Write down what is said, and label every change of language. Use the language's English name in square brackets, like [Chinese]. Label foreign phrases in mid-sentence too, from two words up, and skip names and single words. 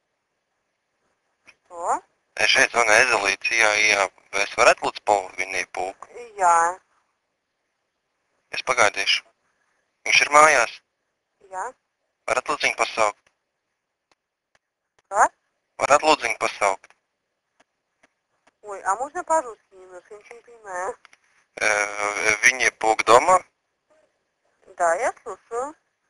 [Latvian] To? Šeit zvana Ezelīts IAIA. Vai es varētu lūdzu Viniju pulku? Jā. Es pagaidīšu. Viņš ir mājās. Jā. Varat lūdzu viņu pasaukt? Kas? Varat lūdzu viņu pasaukt? [Russian] Ой, а можно по-русски немножко? Я ничего не понимаю. [Latvian] Viņi pulk domā? [Russian] Да, я слушаю.